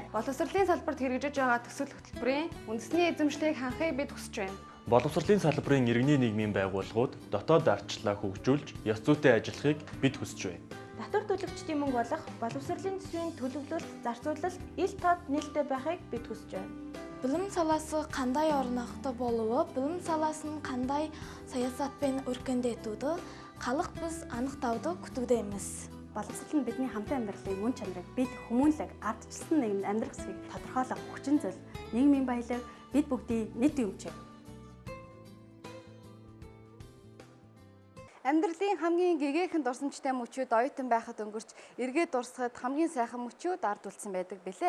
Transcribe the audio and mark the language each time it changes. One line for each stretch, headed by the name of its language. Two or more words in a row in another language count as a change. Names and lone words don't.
Mongolian: Боловсролын салбарт хэрэгжиж байгаа төсөл хөтөлбөрийн үндэсний эзэмшлийг хангахыг бид хүсэж байна. Боловсролын салбарын иргэний нийгмийн байгууллагууд дотоод ардчлалаа хөгжүүлж, ёс зүйтэй ажиллахыг бид хүсэж байна. Татвар төлөгчдийн мөнгө болох боловсролын төсвийн төлөвлөлт, зарцуулалт ил тод нээлттэй байхыг бид хүсэж байна.
Kazakh: Білім саласы қандай орнықты болуы, білім саласын қандай саясатпен өркендетуді халық біз анықтауды күтудеміз.
Mongolian: Боловсрол нь бидний хамтын амьдралын мөн чанарыг бид хүмүүнлэг, ардчилсан нийгэмд амьдрах хэсгийг тодорхойлох хүчин зүйл, нийгмийн баялаг бид бүгдийн нийт юмчээ. Амьдралын хамгийн гэгээх дурсамжтай мөчүүд оюутан байхад өнгөрч эргээд дурсахад хамгийн сайхан мөчүүд ард үлдсэн байдаг билээ.